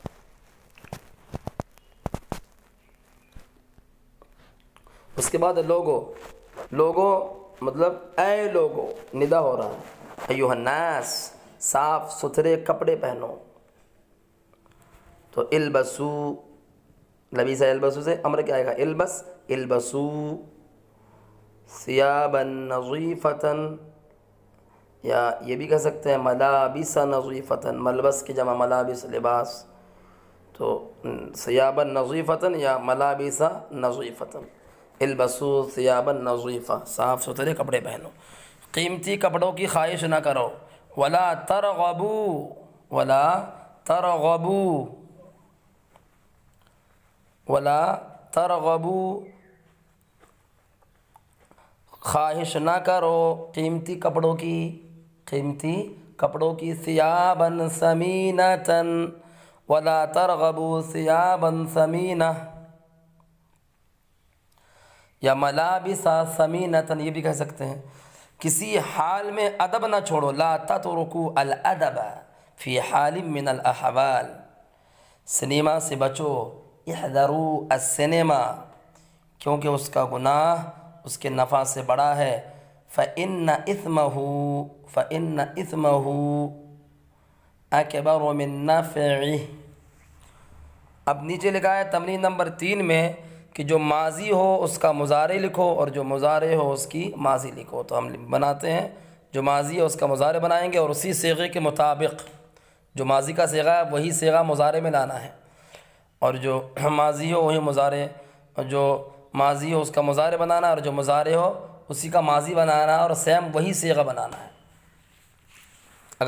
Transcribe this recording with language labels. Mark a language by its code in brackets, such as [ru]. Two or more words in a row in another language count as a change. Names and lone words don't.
[ur] اس کے بعد لوگو مطلب اے لوگو، ندا ہو رہا ہے، [ar] ایھا الناس، [ur] صاف ستھرے کپڑے پہنو۔ تو البسو، [ar] لبیس البسو [ur] سے امر کیا آئے گا، [ar] البس، البسو ثیابا نظیفتا، [ur] یا یہ بھی کہہ سکتے ہیں [ar] ملابس نظیفتا، [ur] ملبس کی جمع ملابس، لباس، تو [ar] ثیابا نظیفتا [ur] یا [ar] ملابس نظیفتا، البسو ثیابا نظیفہ، [ur] صاف ستھرے کپڑے پہنو، قیمتی کپڑوں کی خواہش نہ کرو، ولا ترغبوا، خواہش نہ کرو قیمتی کپڑوں کی، [ar] ثیابا ثمینۃ، ولا ترغبوا ثیابا ثمینہ، یا ملابس ثمینۃ، [ur] یہ بھی کہہ سکتے ہیں، کسی حال میں ادب نہ چھوڑو، [ar] لا تترکوا الادب فی حال من الاحوال، [ur] سنیما سے بچو، [ar] احذروا السنیما، [ur] کیونکہ اس کا گناہ اس کے نفع سے بڑا ہے، [ar] فإن إثمه أكبر من نفعه۔ [ur] اب نیچے لکھا ہے تمرین نمبر 3 میں کہ جو ماضی ہو اس کا مضارع لکھو اور جو مضارع ہو اس کی ماضی لکھو۔ تو ہم بناتے ہیں، جو ماضی ہے اس کا مضارع بنائیں گے اور اسی صیغے کے مطابق، جو ماضی کا صیغہ ہے وہی صیغہ مضارع میں لانا ہے، اور جو ماضی ہو وہی مضارع، اور جو ماضی ہو اس کا مضارع بنانا ہے، اور جو مضارع ہو اسی کا ماضی بنانا ہے، اور سیم وہی صیغہ بنانا ہے۔